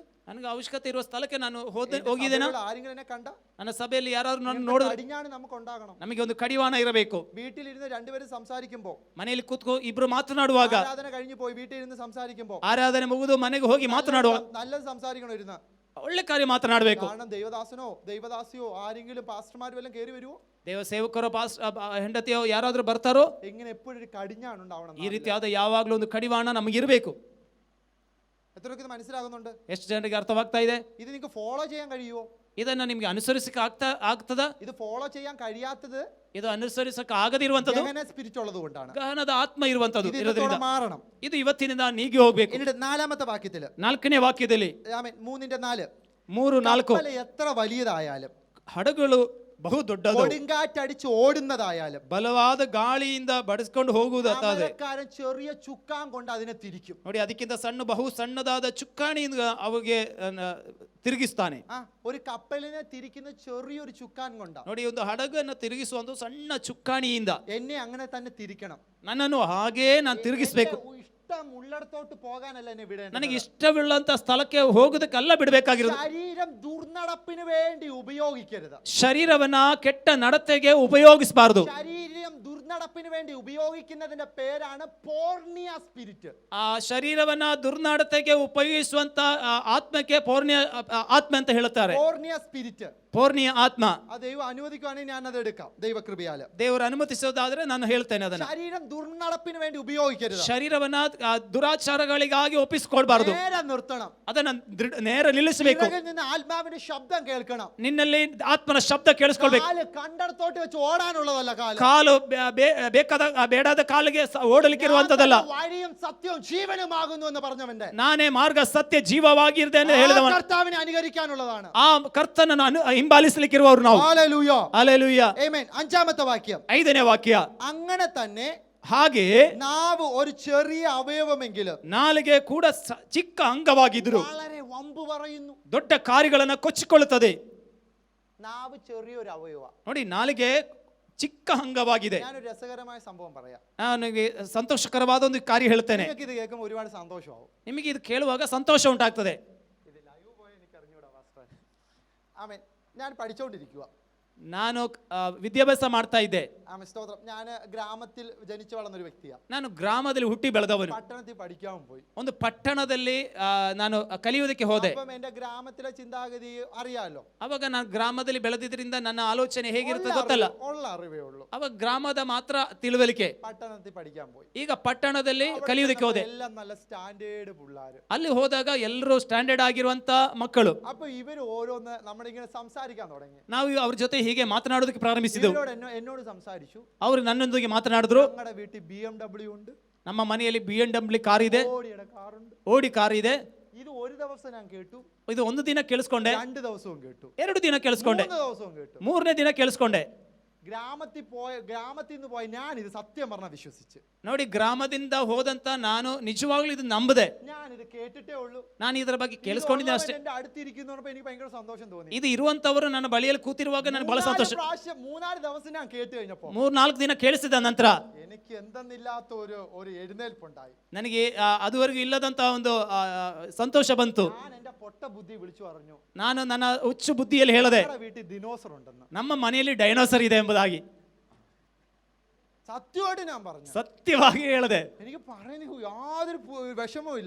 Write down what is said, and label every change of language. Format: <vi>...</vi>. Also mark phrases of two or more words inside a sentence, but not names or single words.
<kn>ನನಗೆ ಅವಶ್ಯಕತೆ ಇರುವ ಸ್ಥಳಕ್ಕೆ ನಾನು ಹೋಗಿದ್ದೇನಾ,</kn> <ml>ആരെങ്കിലും എന്നെ കണ്ട,</ml> <kn>ನನ್ನ ಸಭೆಯಲ್ಲಿ ಯಾರಾದ್ರೂ ನನ್ನ ನೋಡಿದ್ರೆ,</kn> <ml>കടിഞ്ഞാണ് നമുക്ക് ഉണ്ടാകണം.</ml> <kn>ನಮಗೆ ಒಂದು ಕಡಿವಾಣ ಇರಬೇಕು.</kn> <ml>വീട്ടിലിരുന്ന് രണ്ടുപേരും സംസാരിക്കുമ്പോ,</ml> <kn>ಮನೆಯಲ್ಲಿ ಕೂತ್ಕೋ ಇಬ್ರು ಮಾತನಾಡುವಾಗ,</kn> <ml>ആരാധന കഴിഞ്ഞു പോയി വീട്ടിലിരുന്ന് സംസാരിക്കുമ്പോ,</ml> <kn>ಆರಾಧನೆ ಮುಗಿದು ಮನೆಗೆ ಹೋಗಿ ಮಾತನಾಡುವ,</kn> <ml>നല്ലത് സംസാരിക്കണം ഇരുന്ന്.</ml> <kn>ಒಳ್ಳೆ ಕಾರ್ಯ ಮಾತನಾಡಬೇಕು.</kn> <ml>കാരണം ദൈവദാസിയോ ആരെങ്കിലും പാസ്റ്റർമാർ വല്ലതും കയറി വരുമോ,</ml> <kn>ದೇವ ಸೇವಕರೋ ಹೆಂಡತಿಯೋ ಯಾರಾದ್ರೂ ಬರ್ತಾರೋ,</kn> <ml>ഇങ്ങനെ എപ്പോഴും ഒരു കടിഞ്ഞാണ് ഉണ്ടാവണം.</ml> <kn>ಈ ರೀತಿಯಾದ ಯಾವಾಗ್ಲೂ ಒಂದು ಕಡಿವಾಣ ನಮಗಿರ್ಬೇಕು.</kn> <ml>എത്രയൊക്കെ ഇത് മനസ്സിലാകുന്നുണ്ട്?</ml> <kn>ಎಷ್ಟು ಜನರಿಗೆ ಅರ್ಥವಾಗ್ತಾ ಇದೆ?</kn> <ml>ഇത് നിങ്ങൾക്ക് ഫോളോ ചെയ്യാൻ കഴിയുമോ?</ml> <kn>ಇದನ್ನ ನಿಮ್ಗೆ ಅನುಸರಿಸಕ್ಕೆ ಆಗ್ತದ?</kn> <ml>ഇത് ഫോളോ ചെയ്യാൻ കഴിയാത്തത്</ml> <kn>ಇದು ಅನುಸರಿಸಕ್ಕೆ ಆಗದಿರುವಂತದ್ದು</kn> <ml>ഗഹന സ്പിരിറ്റ് ഉള്ളത് കൊണ്ടാണ്.</ml> <kn>ಗಹನದ ಆತ್ಮ ಇರುವಂತದ್ದು</kn> <ml>ഇത്</ml> <kn>ಇರೋದ್ರಿಂದ</kn> <ml>ഇതോടെ മാറണം.</ml> <kn>ಇದು ಇವತ್ತಿನಿಂದ ನೀಗಿ ಹೋಗ್ಬೇಕು.</kn> <ml>എന്നിട്ട് 4-ാമത്തെ വാക്യത്തില്</ml> <kn>4ನೇ ವಾಕ್ಯದಲ್ಲಿ</kn> <ml>3:4</ml> <kn>3-4</kn> <ml>കപ്പൽ എത്ര വലിയതായാലും</ml> <kn>ಹಡಗುಗಳು ಬಹು ದೊಡ್ಡದು,</kn> <ml>കൊടുങ്കാറ്റടിച്ച് ഓടുന്നതായാലും</ml> <kn>ಬಲವಾದ ಗಾಳಿಯಿಂದ ಬಡಿಸ್ಕೊಂಡು ಹೋಗುವುದಾದರೆ</kn> <ml>സമരക്കാരൻ ചെറിയ ചുക്കാൻ കൊണ്ട് അതിനെ തിരിക്കും.</ml> <kn>ನೋಡಿ, ಅದಕ್ಕಿಂತ ಬಹು ಸಣ್ಣದಾದ ಚುಕ್ಕಾಣಿಯಿಂದ ಅವಿಗೆ ತಿರುಗಿಸ್ತಾನೆ.</kn> <ml>ഒരു കപ്പലിനെ തിരിക്കുന്ന ചെറിയൊരു ചുക്കാൻ കൊണ്ടാ.</ml> <kn>ನೋಡಿ, ಒಂದು ಹಡಗನ್ನು ತಿರುಗಿಸುವ ಒಂದು ಸಣ್ಣ ಚುಕ್ಕಾಣಿಯಿಂದ</kn> <ml>എന്നെ അങ്ങനെ തന്നെ തിരിക്കണം.</ml> <kn>ನನ್ನನ್ನು ಹಾಗೇ ನಾನು ತಿರುಗಿಸ್ಬೇಕು.</kn> <ml>ഇഷ്ടം ഉള്ളിടത്തോട്ട് പോകാനല്ല എന്നെ വിടേണ്ടത്.</ml> <kn>ನನಗೆ ಇಷ್ಟವಿಲ್ಲಂತ ಸ್ಥಳಕ್ಕೆ ಹೋಗೋದಕ್ಕೆಲ್ಲ ಬಿಡಬೇಕಾಗಿರೋದು.</kn> <ml>ശരീരം ദുർനടപ്പിന് വേണ്ടി ഉപയോഗിക്കരുത്.</ml> <kn>ಶರೀರವನ್ನ ಕೆಟ್ಟ ನಡತೆಗೆ ಉಪಯೋಗಿಸಬಾರದು.</kn> <ml>ശരീരം ദുർനടപ്പിന് വേണ്ടി ഉപയോഗിക്കുന്നതിന്റെ പേരാണ് പോർണിയ സ്പിരിറ്റ്.</ml> <kn>ಆ ಶರೀರವನ್ನ ದುರ್ನಡತೆಗೆ ಉಪಯೋಗಿಸುವಂತ ಆತ್ಮಕ್ಕೆ ಪೌರ್ಣಿಯ ಆತ್ಮ ಅಂತ ಹೇಳ್ತಾರೆ.</kn> <ml>പോർണിയ സ്പിരിറ്റ്,</ml> <kn>ಪೌರ್ಣಿಯ ಆತ್ಮ.</kn> <ml>ആ ദൈവം അനുവദിക്കുകയാണെങ്കിൽ ഞാൻ അത് എടുക്കാം ദൈവകൃപയാല്.</ml> <kn>ದೇವರು ಅನುಮತಿಸೋದಾದ್ರೆ ನಾನು ಹೇಳ್ತೇನೆ ಅದನ್ನ.</kn> <ml>ശരീരം ദുർനടപ്പിന് വേണ്ടി ഉപയോഗിക്കരുത്.</ml> <kn>ಶರೀರವನ್ನ ದುರಾಚಾರಗಳಿಗಾಗಿ ಒಪ್ಪಿಸಿಕೊಳ್ಬಾರ್ದು.</kn> <ml>നേരെ നിർത്തണം.</ml> <kn>ಅದನ್ನ ನೇರ ನಿಲ್ಲಿಸಬೇಕು.</kn> <ml>നിന്ന് ആത്മാവിന്റെ ശബ്ദം കേൾക്കണം.</ml> <kn>ನಿನ್ನಲ್ಲಿ ಆತ್ಮನ ಶಬ್ದ ಕೇಳಿಸ್ಕೊಳ್ಬೇಕು.</kn> <ml>കാല് കണ്ടടത്തോട്ട് വെച്ച് ഓടാനുള്ളതല്ല.</ml> <kn>ಕಾಲು ಬೇಕಾದ ಬೇಡಾದ ಕಾಲಿಗೆ ಓಡಲಿಕ್ಕೆ ಇರುವಂತದಲ್ಲ.</kn> <ml>വഴിയും സത്യവും ജീവനുമാകുന്നു എന്ന് പറഞ്ഞവന്റെ</ml> <kn>ನಾನೇ ಮಾರ್ಗ ಸತ್ಯ ಜೀವವಾಗಿರ್ದೆ ಎಂದು ಹೇಳಿದವನು.</kn> <ml>കർത്താവിനെ അനുകരിക്കാനുള്ളതാണ്.</ml> <kn>ಆ ಕರ್ತನನ್ನು ಹಿಂಬಾಲಿಸಲಿಕ್ಕಿರುವವರು ನಾವು.</kn> <ml>ഹല്ലേലൂയ,</ml> <kn>ಹಲ್ಲೆಲೂಯಾ.</kn> <ml>ആമേൻ. 5-ാമത്തെ വാക്യം</ml> <kn>5ನೇ ವಾಕ್ಯ.</kn> <ml>അങ്ങനെ തന്നെ</ml> <kn>ಹಾಗೆ</kn> <ml>നാവ് ഒരു ചെറിയ അവയവമെങ്കിലും</ml> <kn>ನಾಲಿಗೆ ಕೂಡ ಚಿಕ್ಕ ಅಂಗವಾಗಿದ್ರು</kn> <ml>വളരെ വമ്പ് പറയുന്നു.</ml> <kn>ದೊಡ್ಡ ಕಾರ್ಯಗಳನ್ನು ಕೊಚ್ಚಿಕೊಳ್ಳುತ್ತದೆ.</kn> <ml>നാവ് ചെറിയൊരു അവയവ.</ml> <kn>ನೋಡಿ, ನಾಲಿಗೆ ಚಿಕ್ಕ ಅಂಗವಾಗಿದೆ.</kn> <ml>ഞാനൊരു രസകരമായ സംഭവം പറയാം.</ml> <kn>ನನಗೆ ಸಂತೋಷಕರವಾದ ಒಂದು ಕಾರ್ಯ ಹೇಳ್ತೇನೆ.</kn> <ml>നിങ്ങൾക്ക് ഇത് കേൾക്കുമ്പോൾ ഒരുപാട് സന്തോഷമാവും.</ml> <kn>ನಿಮಗೆ ಇದು ಕೇಳುವಾಗ ಸಂತೋಷ ಉಂಟಾಗ್ತದೆ.</kn> <ml>ഇത് ലൈവ് പോയ എനിക്ക് അറിഞ്ഞൂടാ പാസ്റ്റർ. ആമേൻ. ഞാൻ പഠിച്ചുകൊണ്ടിരിക്കുക.</ml> <kn>ನಾನು ವಿದ್ಯಾಭ್ಯಾಸ ಮಾಡ್ತಾ ಇದ್ದೆ.</kn> <ml>ആമേൻ, സ്തോത്രം. ഞാൻ ഗ്രാമത്തിൽ ജനിച്ചു വളർന്നൊരു വ്യക്തിയാണ്.</ml> <kn>ನಾನು ಗ್ರಾಮದಲ್ಲಿ ಹುಟ್ಟಿ ಬೆಳೆದವನು.</kn> <ml>പട്ടണത്തിൽ പഠിക്കാൻ പോയി.</ml> <kn>ಒಂದು ಪಟ್ಟಣದಲ್ಲಿ ನಾನು ಕಲಿಯುವುದಕ್ಕೆ ಹೋದೆ.</kn> <ml>അപ്പം എൻ്റെ ഗ്രാമത്തിലെ ചിന്താഗതി അറിയാലോ.</ml> <kn>ಅವಾಗ ನಾನು ಗ್ರಾಮದಲ್ಲಿ ಬೆಳೆದಿದ್ರಿಂದ ನನ್ನ ಆಲೋಚನೆ ಹೇಗಿರುತ್ತೆ ಗೊತ್ತಲ್ಲ.</kn> <ml>ഉള്ള അറിവേ ഉള്ളൂ.</ml> <kn>ಅವಾಗ ಗ್ರಾಮದ ಮಾತ್ರ ತಿಳುವಳಿಕೆ.</kn> <ml>പട്ടണത്തിൽ പഠിക്കാൻ പോയി.</ml> <kn>ಈಗ ಪಟ್ಟಣದಲ್ಲಿ ಕಲಿಯುವುದಕ್ಕೆ ಹೋದೆ.</kn> <ml>എല്ലാം നല്ല സ്റ്റാൻഡേർഡ് പിള്ളേര്.</ml> <kn>ಅಲ್ಲಿ ಹೋದಾಗ ಎಲ್ಲರೂ ಸ್ಟ್ಯಾಂಡರ್ಡ್ ಆಗಿರುವಂತ ಮಕ್ಕಳು.</kn> <ml>അപ്പൊ ഇവര് ഓരോന്ന് നമ്മളിങ്ങനെ സംസാരിക്കാൻ തുടങ്ങി.</ml> <kn>ನಾವು ಅವ್ರ ಜೊತೆ ಹೀಗೆ ಮಾತನಾಡೋದಕ್ಕೆ ಪ್ರಾರಂಭಿಸಿದೆವು.</kn> <ml>എന്നോട് സംസാരിച്ചു.</ml> <kn>ಅವರು ನನ್ನೊಂದಿಗೆ ಮಾತನಾಡಿದ್ರು.</kn> <ml>ഞങ്ങളുടെ വീട്ടിൽ BMW ഉണ്ട്.</ml> <kn>ನಮ್ಮ ಮನೆಯಲ್ಲಿ BMW ಕಾರ್ ಇದೆ,</kn> <ml>ഓടിയുടെ കാറുണ്ട്,</ml> <kn>ಓಡಿ ಕಾರ್ ಇದೆ.</kn> <ml>ഇത് ഒരു ദിവസം ഞാൻ കേട്ടു.</ml> <kn>ಇದು ಒಂದು ದಿನ ಕೇಳಿಸ್ಕೊಂಡೆ,</kn> <ml>2 ദിവസവും കേട്ടു,</ml> <kn>2 ದಿನ ಕೇಳಿಸ್ಕೊಂಡೆ,</kn> <ml>3 ദിവസവും കേട്ടു.</ml> <kn>3ನೇ ದಿನ ಕೇಳಿಸ್ಕೊಂಡೆ.</kn> <ml>ഗ്രാമത്തിൽ നിന്ന് പോയ ഞാൻ ഇത് സത്യം പറഞ്ഞ വിശ്വസിച്ച്.</ml> <kn>ನೋಡಿ, ಗ್ರಾಮದಿಂದ ಹೋದಂತ ನಾನು ನಿಜವಾಗ್ಲೂ ಇದು ನಂಬದೆ.</kn> <ml>ഞാൻ ഇത് കേട്ടിട്ടേ ಉള്ളൂ.</ml> <kn>ನಾನು ಇದರ ಬಗ್ಗೆ ಕೇಳಿಸ್ಕೊಂಡಿದ್ದೆ ಅಷ್ಟೇ.</kn> <ml>എന്റെ അടുത്തിരിക്കുന്നപ്പോൾ എനിക്ക് ഭയങ്കര സന്തോഷം തോന്നി.</ml> <kn>ಇದು ಇರುವಂತವರು ನನ್ನ ಬಳಿಯಲ್ಲಿ ಕೂತಿರುವಾಗ ನನಗೆ ಬಹಳ ಸಂತೋಷ.</kn> <ml>3-4 ദിവസം ഞാൻ കേട്ട് കഴിഞ്ഞപ്പോൾ</ml> <kn>3-4 ದಿನ ಕೇಳಿಸಿದ ನಂತರ</kn> <ml>എനിക്ക് എന്തെന്നില്ലാത്ത ഒരു എഴുന്നേൽപ്പുണ്ടായി.</ml> <kn>ನನಗೆ ಅದುವರೆಗೂ ಇಲ್ಲದಂತ ಒಂದು ಸಂತೋಷ ಬಂತು.</kn> <ml>ഞാൻ എന്റെ പൊട്ട ബുദ്ധി വിളിച്ചു പറഞ്ഞു.</ml> <kn>ನಾನು ನನ್ನ ಹುಚ್ಚು ಬುದ್ಧಿಯಲ್ಲಿ ಹೇಳಿದೆ,</kn> <ml>വീട്ടിൽ ദിനോസർ ഉണ്ടെന്ന്.</ml> <kn>ನಮ್ಮ ಮನೆಯಲ್ಲಿ ಡೈನೋಸರ್ ಇದೆ ಎಂಬುದಾಗಿ.</kn> <ml>സത്യമായിട്ട് ഞാൻ പറഞ്ഞു.</ml> <kn>ಸತ್ಯವಾಗಿ ಹೇಳಿದೆ.</kn> <ml>എനിക്ക് പറയാൻ യാതൊരു വിഷമവും ഇല്ല.</ml>